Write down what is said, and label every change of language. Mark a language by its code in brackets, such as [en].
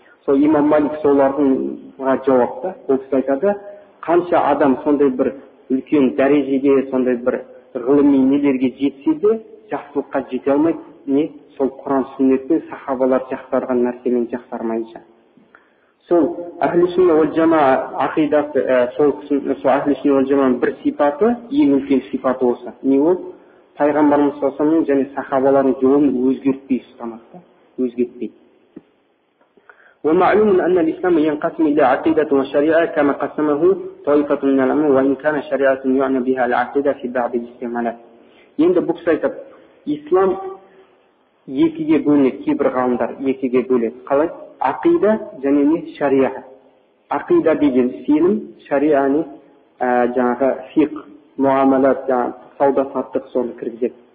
[kk] Сол имам Малик соларға жауапта, ол кісі айтады: қанша адам сондай бір үлкен дәрежеге, сондай бір ғылыми нелерге жетсе де, жақсылыққа жете алмайды, не сол Құран сүннетпен сахабалар жақсарған нәрсемен жақсармайынша. сол ахли сүнна уал жамаа ақидасы, сол ахли сүнна уал жамааның бір сипаты, ең үлкен сипаты осы. Не ол? Пайғамбарымыз саллаллаху алейхи ва саллям және сахабалардың жолын өзгертпей ұстанады, өзгертпейді. [ar] ومعلوم أن الإسلام ينقسم إلى عقيدة وشريعة كما قسمه طائفة من العلماء وإن كان شريعة يعنى بها العقيدة في بعض الاستعمالات. [kk] Енді бұл кісі айтады, ислам екіге бөлінеді, кейбір ғалымдар екіге бөледі. Қалай? Ақида және не? Шариа. Ақида деген сенім, шариа не? Жаңағы фиқ, муамалат, сауда саттық соны кіргізеді.